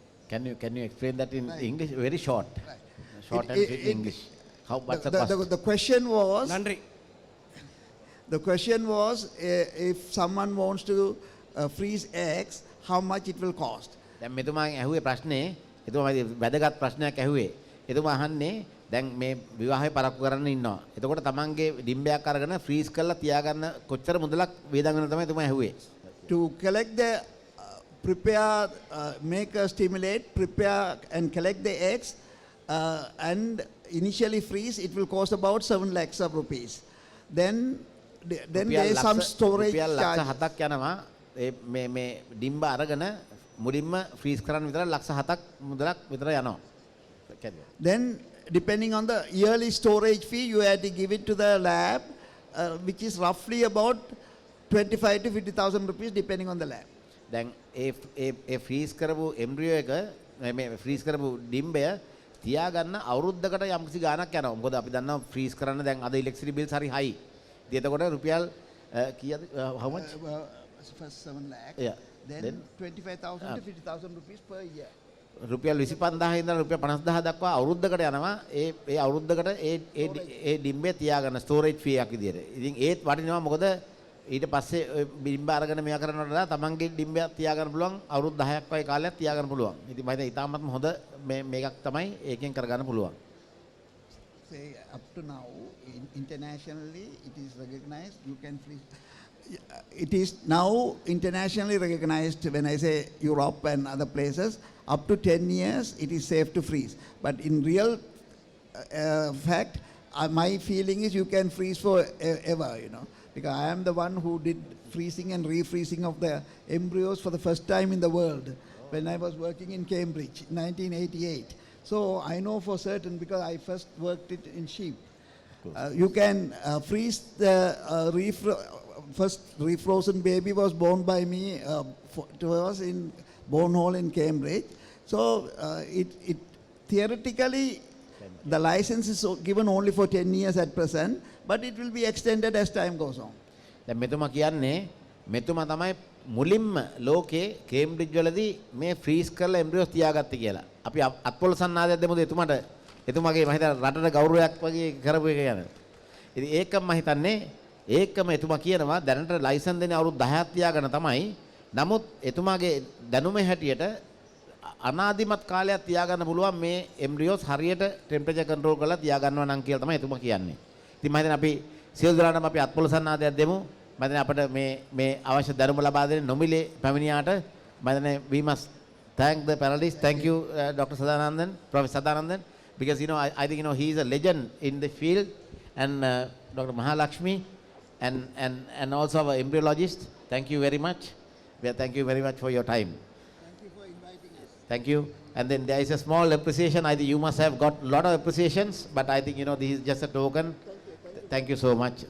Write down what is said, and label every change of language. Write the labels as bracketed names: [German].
[English] Can you explain that in English? Very short. Short and sweet English. How what's the cost? The question was. [Tamil] நன்றி. [English] The question was if someone wants to freeze eggs, how much it will cost. [Sinhala] දැන් මෙතුමා ඇහුවේ ප්‍රශ්නේ එතුමා වැදගත් ප්‍රශ්නයක් ඇහුවේ. එතුමා අහන්නේ දැන් මේ විවාහය පරක්කු කරන්න ඉන්නවා. එතකොට තමන්ගේ ඩිම්බයක් අරගෙන ෆ්‍රීස් කරලා තියාගන්න කොච්චර මුදලක් වේදන් වෙනවද තමයි එතුමා ඇහුවේ. [English] To collect the prepare, make a stimulate, prepare and collect the eggs and initially freeze, it will cost about 7 lakhs of rupees. Then there is some storage charge. [Sinhala] ලක්ෂ 7ක් යනවා. මේ ඩිම්බ අරගෙන මුලින්ම ෆ්‍රීස් කරන්න විතර ලක්ෂ 7ක් මුදලක් විතර යනවා. [English] Then depending on the yearly storage fee, you have to give it to the lab, which is roughly about 25 to 50,000 rupees depending on the lab. [Sinhala] දැන් ඒ ෆ්‍රීස් කරපු එම්බ්‍රියෝ එක මේ ෆ්‍රීස් කරපු ඩිම්බය තියාගන්න අවුරුද්දකට යම්කිසි ගාණක් යනවා. මොකද අපි දන්නවා ෆ්‍රීස් කරන්න දැන් අද ඉලෙක්ට්‍රිසිටි බිල්ස් හරි හයි. ඉතින් එතකොට රුපියල් කීයද [English] how much? First 7 lakhs. Yeah. Then 25,000 to 50,000 rupees per year. [Sinhala] රුපියල් 25000 ඉඳන් රුපියල් 50000 දක්වා අවුරුද්දකට යනවා. ඒ අවුරුද්දකට ඒ ඩිම්බය තියාගන්න ස්ටෝරේජ් ෆී එකක් විදියට. ඉතින් ඒත් වටිනවා මොකද ඊට පස්සේ ඩිම්බ අරගෙන මෙයා කරනවට වඩා තමන්ගේ ඩිම්බයක් තියාගන්න පුළුවන් අවුරුදු 10ක් වගේ කාලයක් තියාගන්න පුළුවන්. ඉතින් මම හිතන්නේ ඊටාත්ම හොඳ මේකක් තමයි ඒකෙන් කරගන්න පුළුවන්. [English] Say up to now internationally it is recognized you can freeze. It is now internationally recognized when I say Europe and other places up to 10 years it is safe to freeze. But in real fact my feeling is you can freeze for ever, you know, because I am the one who did freezing and refreezing of the embryos for the first time in the world when I was working in Cambridge in 1988. So I know for certain because I first worked it in sheep. You can freeze the first refrozen baby was born by me to us in Bone Hall in Cambridge. So it theoretically the license is given only for 10 years at present, but it will be extended as time goes on. [Sinhala] දැන් මෙතුමා කියන්නේ මෙතුමා තමයි මුලින්ම ලෝකේ Cambridge වලදී මේ freeze කරලා එම්බ්‍රියෝස් තියාගත්තේ කියලා. අපි අත්පොළ සන්නාදයක් දෙමුද එතුමාට? එතුමාගේ මම හිතන්නේ රටට ගෞරවයක් වගේ කරපු එක ගැන. ඉතින් ඒකම මම හිතන්නේ ඒකම එතුමා කියනවා දැනට ලයිසන් දෙන්නේ අවුරුදු 10ක් තියාගෙන තමයි. නමුත් එතුමාගේ දැනුමේ හැටියට අනාදිමත් කාලයක් තියාගන්න පුළුවන් මේ එම්බ්‍රියෝස් හරියට ටෙම්පරේචර් කන්ට්‍රෝල් කරලා තියාගන්නවා නම් කියලා තමයි එතුමා කියන්නේ. ඉතින් මම හිතන්නේ අපි සියලු දෙනාටම අපි අත්පොළ සන්නාදයක් දෙමු. මම හිතන්නේ අපිට මේ අවශ්‍ය දැනුම ලබා දෙන නොමිලේ පැමිණියාට මම හිතන්නේ [English] we must thank the panelists. Thank you Dr. Sadanandan, Professor Sadanandan, because you know I think you know he is a legend in the field, and Dr. Mahalakshmi and also our embryologist. Thank you very much. Thank you very much for your time. Thank you for inviting us. Thank you. And then there is a small appreciation. I think you must have got a lot of appreciations, but I think you know this is just a token. Thank you so much.